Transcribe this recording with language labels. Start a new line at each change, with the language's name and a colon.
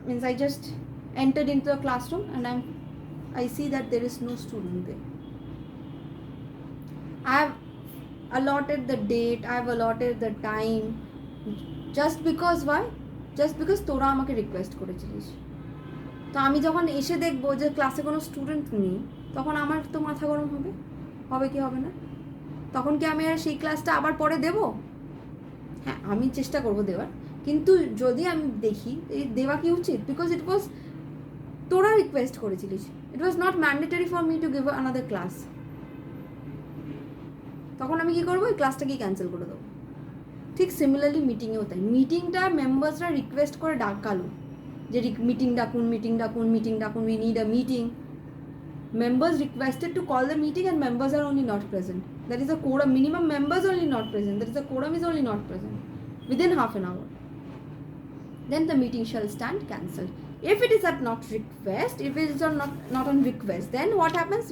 English: I just entered into the classroom and I see that there is no student there. I have allotted the date, I have allotted the time, just because why? Just because
Bangla: তোরা আমাকে request করেছিলিস। তো আমি যখন এসে দেখবো যে ক্লাসে কোনো স্টুডেন্ট নেই, তখন আমার তো মাথা গরম হবে কি হবে না? তখন কি আমি আর সেই ক্লাসটা আবার পরে দেব? হ্যাঁ, আমি চেষ্টা করব দেওয়ার, কিন্তু যদি আমি দেখি এই দেওয়া কি উচিত,
English: because it was
Bangla: তোরা রিকোয়েস্ট করেছিলিস,
English: it was not mandatory for me to give another class,
Bangla: তখন আমি কী করবো? এই ক্লাসটাকেই ক্যান্সেল করে দেবো। ঠিক সিমিলারলি মিটিংয়েও তাই, মিটিংটা মেম্বার্সরা রিকোয়েস্ট করে ডাকালো যে মিটিং ডাকুন,
English: We need a meeting. Members requested to call the meeting and members are only not present. That is a quorum. Minimum members only not present. That is a quorum is only not present within half an hour. Then the meeting shall stand cancelled. If it is at not request, if it is not on request, then what happens?